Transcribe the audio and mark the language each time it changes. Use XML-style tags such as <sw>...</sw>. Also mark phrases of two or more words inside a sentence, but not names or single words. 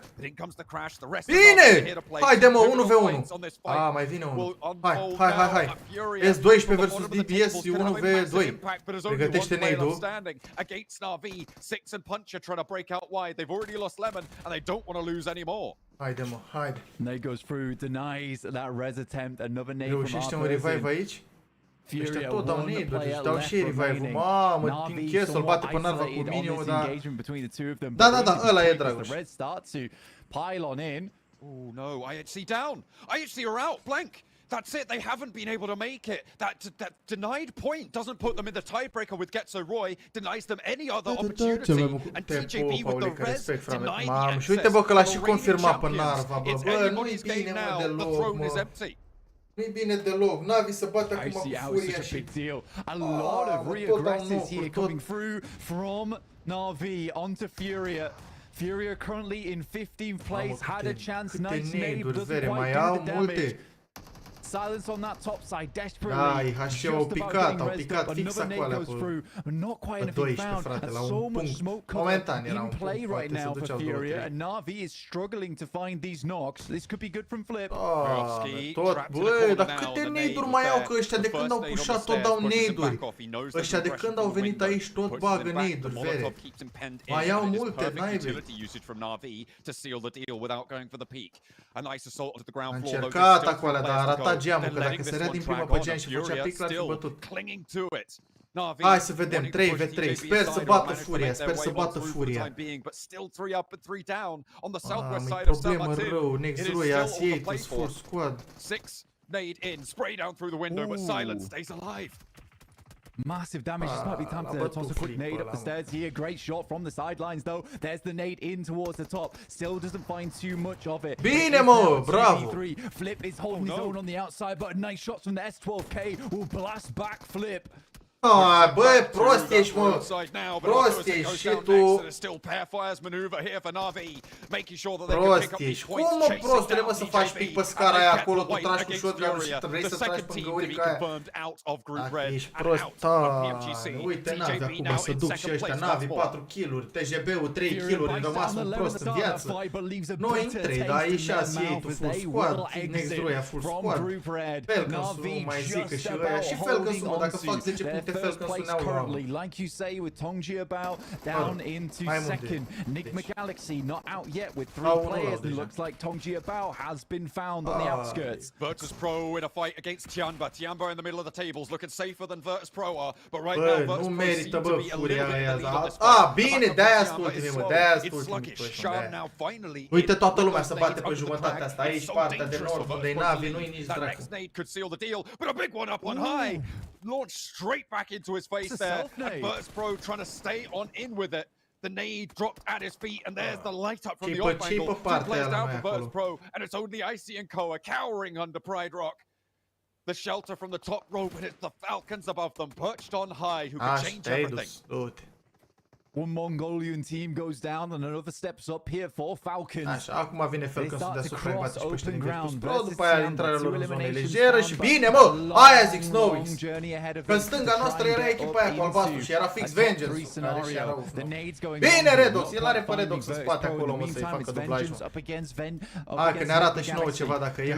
<ro>Bine! Haide mă, 1v1. A, mai vine unul. Hai. S12 versus DBS 1v2. Pregătește nade-ul. Haide mă, haide.</ro> <en>Nade goes through, denies that res attempt, another nade from</en> <ro>reușește un revive aici? Ăștia tot dau nade-uri, deci dau și revive-ul. Mamă, din chest să-l bate pe Narva cu minimul, dar... Da, ăla e, Dragoș.</ro> <en>Oh no, IHC down! IHC are out, blank! That's it, they haven't been able to make it. That denied point doesn't put them in the tiebreaker with Getso Roy, denies them any other opportunity. And TJB with the res denying the access.</en> <ro>Și uite bă că l-a și confirmat pe Narva, bă, nu-i bine mă deloc, mă. Nu-i bine deloc, Navi să bate acum cu Furia și...</ro> <en>A lot of reaggressives here coming through from Navi onto Furia. Furia currently in 15th place, had a chance, nice nade, doesn't quite do the damage. Silence on that top side, desperately.</en> <ro>HC au picat fix acolo pe 12, frate, la un punct. Momentan era un punct, poate se duceau 2-3.</ro> <en>And Navi is struggling to find these knocks. This could be good from Flip.</en> <ro>Tot, băi, dar câte nade-uri mai au, că ăștia de când au pușat tot dau nade-uri. Ăștia de când au venit aici tot bagă nade-uri, vere. Mai au multe, naibii. A încercat acolo, dar a ratat geamul, că dacă sărea din prima pe geam și făcea pic, l-ar fi bătut. Hai să vedem, 3v3, sper să bată Furia, sper să bată Furia. Mamă, e problemă rău,</ro> <en>Next Roy, Asiatus, full squad. Massive damage. This might be time to toss a quick nade up the stairs here. Great shot from the sidelines though. There's the nade in towards the top. Still doesn't find too much of it.</en> <ro>Bine mă, bravo!</ro> <en>Flip is holding his own on the outside, but nice shots from the S12K will blast back Flip.</en> <ro>Ah, bă, prost ești, mă! Prost ești și tu! Prost ești! Cum, mă, prostule, mă, să faci pic pe scara aia acolo, tu tragi cu shotgun-ul și vrei să tragi pe găurica aia? Dacă ești prost, uite, Navi acum să duc și ăștia, Navi 4 kill-uri, TGB-ul 3 kill-uri, rămas un prost în viață. Noi în 3, dar ieșeați ei, tu full squad, Next-Roia full squad. Falcons-ul nu mai zică și ăia, și Falcons-ul, mă, dacă fac 10 puncte Falcons-ul ne-au luat.</ro> <en>Like you say, with TongJiaBao down into second. Nigma Galaxy not out yet with 3 players. It looks like TongJiaBao has been found on the outskirts. Virtus Pro in a fight against Tianba. Tianba in the middle of the tables, looking safer than Virtus Pro are. But right now, Virtus Pro seem to be a little bit in the lead on this fight.</en> <ro>Bine, de-aia asculti-mi, mă, de-aia asculti-mi. Uite, toată lumea se bate pe jumătatea asta, aici, partea de nord, unde-i Navi, nu-i nici dracu.</ro> <en>Next nade could seal the deal, but a big one up on high. Launched straight back into his face there. And Virtus Pro trying to stay on in with it. The nade dropped at his feet, and there's the light up from the off angle. 2 players down for Virtus Pro, and it's only Icy and Koa cowering under Pride Rock. The shelter from the top rope, and it's the Falcons above them, perched on high, who can change everything. One Mongolian team goes down and another steps up here for Falcons.</en> <ro>Așa, acum vine Falcons deasupra, îi bate și pe ăștia din Virtus Pro, după aia intrarea lor în zonă lejeră și bine, mă! Aia zic Snowix! Că în stânga noastră era echipa aia cu albastru și era fix Vengeance-ul, care și era uf. Bine, Redox! El are pe Redox în spate acolo, mă, să-i facă dublajul. Hai că ne arată și nouă ceva dacă e.</ro>